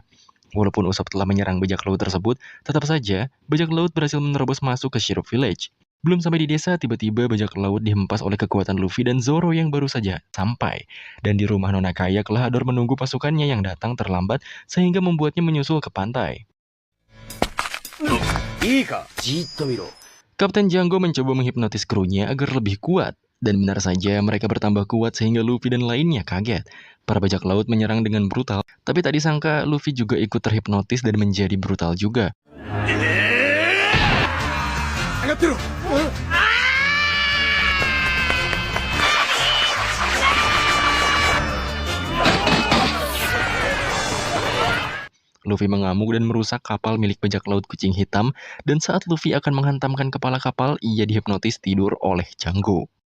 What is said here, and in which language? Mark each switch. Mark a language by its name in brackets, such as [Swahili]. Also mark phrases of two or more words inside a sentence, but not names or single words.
[Indonesian] Walaupun Usopp telah menyerang bajak laut tersebut, tetap saja bajak laut berhasil menerobos masuk ke Syrup Village. Belum sampai di desa, tiba-tiba bajak laut dihempas oleh kekuatan Luffy dan Zoro yang baru saja sampai. Dan di rumah Nona Kaya, Klahadore menunggu pasukannya yang datang terlambat sehingga membuatnya menyusul ke pantai. [Japanese] いいか、じーっと見ろ。 [Indonesian] Kapten Django mencoba menghipnotis krunya agar lebih kuat. Dan benar saja mereka bertambah kuat sehingga Luffy dan lainnya kaget. Para bajak laut menyerang dengan brutal, tapi tak disangka Luffy juga ikut terhipnotis dan menjadi brutal juga. Luffy mengamuk dan merusak kapal milik bajak laut kucing hitam, dan saat Luffy akan menghantamkan kepala kapal, ia dihipnotis tidur oleh Django.